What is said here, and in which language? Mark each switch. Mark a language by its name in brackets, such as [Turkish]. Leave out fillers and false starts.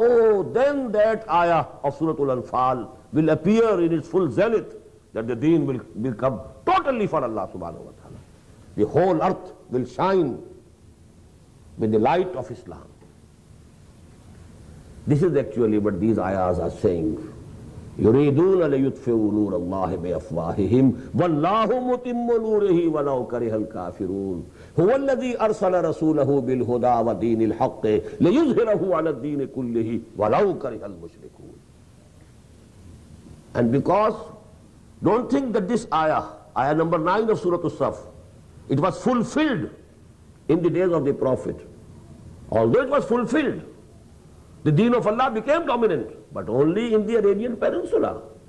[English] Oh, then that ayah of Surah Al-Anfal will appear in its full zenith, that the deen will become totally for Allah subhanahu wa ta'ala. The whole earth will shine with the light of Islam. This is actually what these ayahs are saying. [Arabic] يريدون ليطفئوا نور الله بأفواههم والله متم نوره ولو كره الكافرون هو الذي أرسل رسوله بالهدى ودين الحق ليظهره على الدين كله ولو كره المشركون. [English] And because, don't think that this ayah number 9 of Surah As-saff, it was fulfilled in the days of the Prophet. Although it was fulfilled, the deen of Allah became dominant, but only in the Arabian Peninsula.